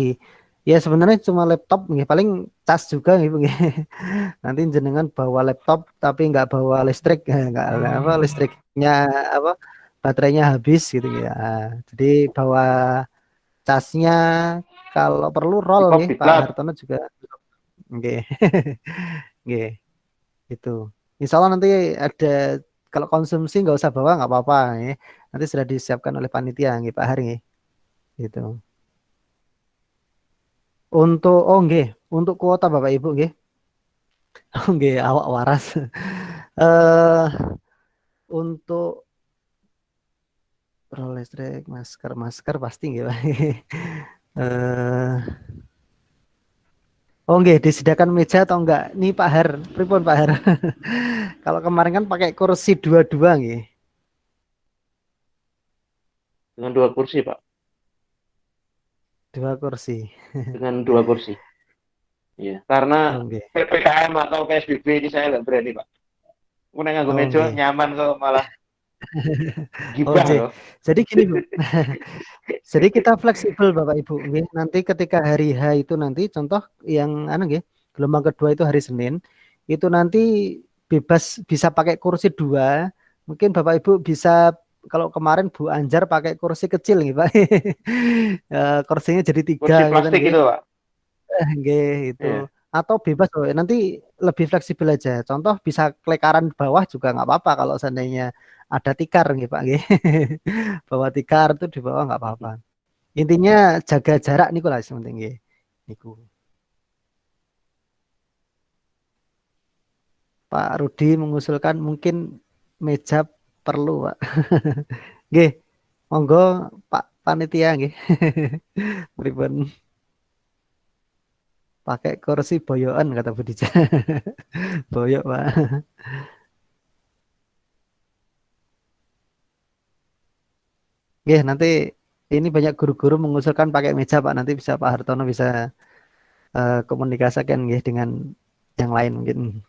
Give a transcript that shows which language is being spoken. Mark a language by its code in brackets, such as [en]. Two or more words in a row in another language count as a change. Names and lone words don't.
[id] Ya sebenarnya cuma laptop nggih, paling cas juga gitu nggih. Nanti jenengan bawa laptop tapi nggak bawa listrik, nggak apa listriknya apa baterainya habis gitu ya. Jadi bawa casnya kalau perlu roll Diklat, nggih, Pak diklat. Hartono juga nggih. Nggih, itu. Insya Allah nanti ada kalau konsumsi nggak usah bawa nggak apa-apa ya. Nanti sudah disiapkan oleh panitia nggih Pak Hari nggih. Gitu. Untuk oh nggih, untuk kuota Bapak Ibu nggih. [jv] Oh nggih, awak waras. [id] Eh untuk roll listrik, masker pasti nggih Pak. Eh oh nggih, disediakan meja atau enggak? Nih Pak Har, pripun Pak Har? Kalau kemarin kan pakai kursi dua-dua nggih. Dengan 2 kursi Pak. Dua kursi. dengan 2 kursi. Iya, karena Oke. PPKM atau PSBB ini saya nggak berani, Pak. [jv] Aku nengah nganggo meja [id] Oke. nyaman kok malah Oh, gibah J. loh. Jadi gini, Bu. Jadi kita fleksibel Bapak Ibu, nggih. Nanti ketika hari H itu nanti contoh yang anu nggih, gelombang kedua itu hari Senin, itu nanti bebas bisa pakai kursi dua. Mungkin Bapak Ibu bisa kalau kemarin Bu Anjar pakai kursi kecil nih Pak. Kursinya jadi tiga Kursi gitu plastik nggih. itu, Pak. Nggih itu. Iya. Atau bebas loh, nanti lebih fleksibel aja. Contoh bisa kelekaran bawah juga nggak apa-apa kalau seandainya ada tikar nggih Pak nggih. Bawa tikar itu di bawah nggak apa-apa. Intinya jaga jarak [jv] niku lah sing penting nggih. Niku. [id] Pak Rudi mengusulkan mungkin meja perlu, Pak. Nggih, monggo Pak panitia nggih. Pripun pakai kursi boyokan kata Budija. Boyok, Pak. Nggih, nanti ini banyak guru-guru mengusulkan pakai meja, Pak. Nanti bisa Pak Hartono bisa komunikasikan nggih dengan yang lain mungkin.